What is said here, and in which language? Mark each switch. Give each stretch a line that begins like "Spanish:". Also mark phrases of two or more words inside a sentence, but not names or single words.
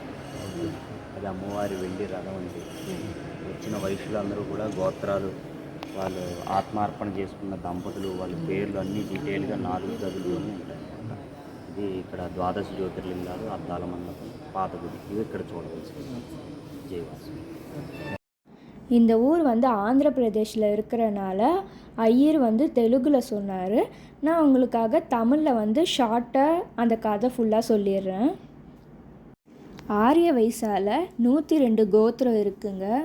Telugu: అది అమ్మవారి వెండి రథం అంటే. వచ్చిన వైశ్యులందరూ కూడా గోత్రాలు, వాళ్ళు ఆత్మార్పణ చేసుకున్న దంపతులు, వాళ్ళ పేర్లు అన్నీ డీటెయిల్గా 4 గదుల్లోనే ఉంటాయి అన్నమాట. ఇది ఇక్కడ 12 జ్యోతిర్లింగాలు, అద్దాల మండపం, పాత గుడి, ఇవి ఇక్కడ చూడవలసింది. జయవాసు.
Tamil: இந்த ஊர் வந்து ஆந்திர பிரதேஷில் இருக்கிறனால ஐயர் வந்து தெலுங்கில் சொன்னார். நான் உங்களுக்காக தமிழில் வந்து ஷார்ட்டாக அந்த கதை ஃபுல்லாக சொல்லிடுறேன். ஆரிய வைசால 102 கோத்திரம் இருக்குங்க.